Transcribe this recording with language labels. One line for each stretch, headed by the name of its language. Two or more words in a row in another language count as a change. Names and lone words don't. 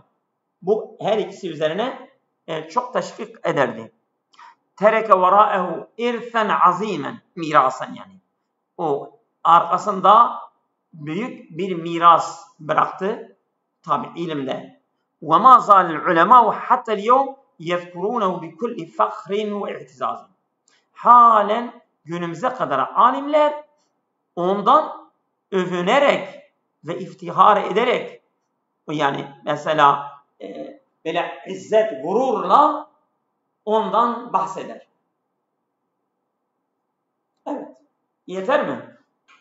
Turkish: Bu her ikisi üzerine çok teşvik ederdi.
Arabic: ترك وراءه إرثا عظيما، ميراثا yani.
Turkish: O arkasında büyük bir miras bıraktı. Tabi ilimde
Arabic: وَمَا زَالَ الْعُلَمَاءُ حَتَّى الْيَوْمِ يَذْكُرُونَهُ بِكُلِّ فَخْرٍ وَاِعْتِزَازٍ.
Turkish: Halen günümüze kadar alimler ondan övünerek ve iftihar ederek, yani mesela böyle izzet, gururla ondan bahseder. Evet. Yeter mi?